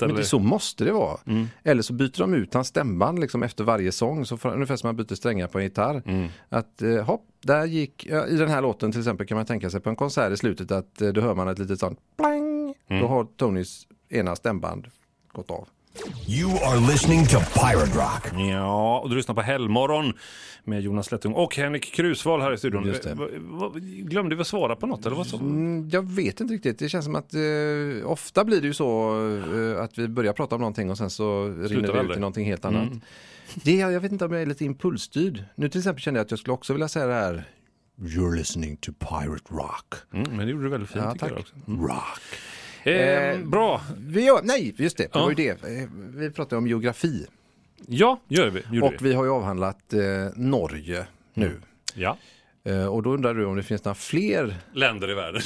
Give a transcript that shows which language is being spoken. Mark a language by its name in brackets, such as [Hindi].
[Swedish] Men det, så måste det vara. Mm. Eller så byter de ut hans stämband liksom efter varje sång, så ungefär som man byter strängar på en gitarr. Mm. Att hopp, där gick, i den här låten till exempel kan man tänka sig på en konsert i slutet att då hör man ett litet sånt plang. Då har Tonys ena stämband gått av. [English] You are listening to Pirate Rock. [Swedish] Ja, och du lyssnar på Hellmorgon med Jonas Lettung och Henrik Krusvall här i studion. Just det. Glömde vi att svara på något, eller vad så? Jag vet inte riktigt. Det känns som att ofta blir det ju så att vi börjar prata om någonting och sen så rinner vi ut till någonting helt annat. Jag vet inte om jag är lite impulsstyrd. Nu till exempel kände jag att jag skulle också vilja säga det här. [English] You're listening to Pirate Rock. [Swedish] Men det gjorde du väldigt fint, tycker jag också. [English] Rock. [Swedish] Bra. Det var ju det. Vi pratade om geografi. Ja, gör vi. Och vi har ju avhandlat Norge nu. Ja. Och då undrar du om det finns några fler länder i världen.